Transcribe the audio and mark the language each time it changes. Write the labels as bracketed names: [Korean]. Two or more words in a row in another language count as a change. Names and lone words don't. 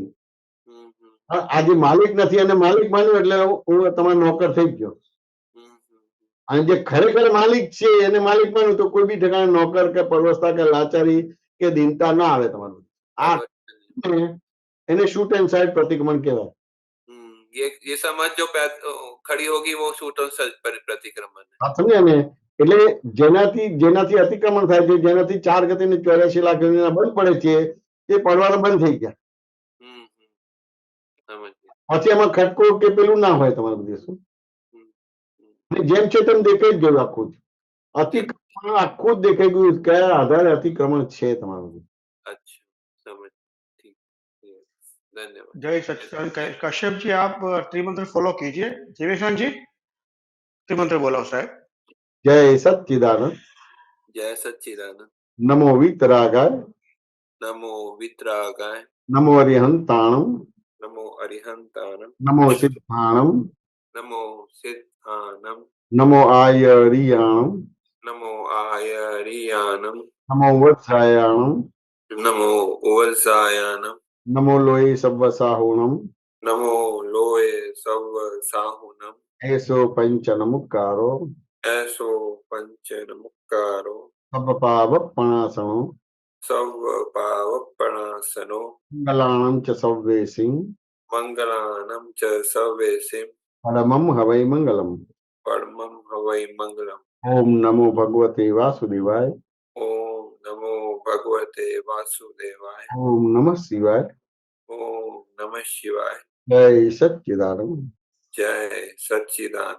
[Gujarati] આ જે માલિક નથી અને માલિક માન્યું એટલે હું તમારો નોકર થઈ ગયો. અને જે ખરેખર માલિક છે એને માલિક માન્યું તો કોઈ બી ઠેકાણે નોકર કે પરવસતા કે લાચારી કે દીનતા ના આવે તમારું. આ એને [English] shoot and side [Gujarati] પ્રતિક્રમણ કહેવાય. [Hindi] ये समझ जो खड़ी होगी वो [English] shoot on set [Hindi] प्रतिक्रमण है. [Gujarati] આ સમજ્યા ને? એટલે જેનાથી અતિક્રમણ થાય છે, જેનાથી 4 ગતિ ને 84 લાખ ગતિના બંધ પડે છે, તે પડવાના બંધ થઈ ગયા. [Hindi] समझ गया. [Gujarati] પછી એમાં ખટકો કે પેલું ના હોય તમારે બધું શું. જેમ છે તેમ દેખાઈ જ ગયું આખું જ. અતિક્રમણ આખું જ દેખાઈ ગયું કયા આધારે અતિક્રમણ છે તમારું. [Hindi] अच्छा समझ ठीक है. धन्यवाद. जय सच्चिदानंद कश्यप जी आप त्रिमंत्र फॉलो कीजिए. जीवेशान जी त्रिमंत्र बोलो साहब. [Gujarati] જય સચ્ચિદાનંદ. [Hindi] जय सच्चिदानंद. [Sanskrit] નમો વિતરાગાય. नमो वितरागाय. [Prakrit languages] નમો અરિહંતાણમ. नमो अरिहंतानम. નમો સિદ્ધાણમ. नमो सिद्धानम. નમો આયરિયાણમ. नमो आयरियानम. નમો વત્સાયાણમ. नमो उवलसायानम. નમો લોહી સવ્વસાહુણમ. नमो लोए सव साहुनम. એસો પંચ નમુકારો. ऐसो पंच नमुकारो. સબ પાવપણાસણો. सव पावपणासनो. મંગલાણમ ચ સવ્વેસિં. मंगलानम च सवेसिम. પરમમ હવૈ મંગલમ. परमं हवै मंगलम. [Sanskrit] ઓમ નમો ભગવતે વાસુદેવાય. ओम नमो भगवते वासुदेवाय. ઓમ નમઃ શિવાય. ओम नमः शिवाय. [Gujarati] જય સચ્ચિદાનંદ. [Hindi] जय सच्चिदानंद.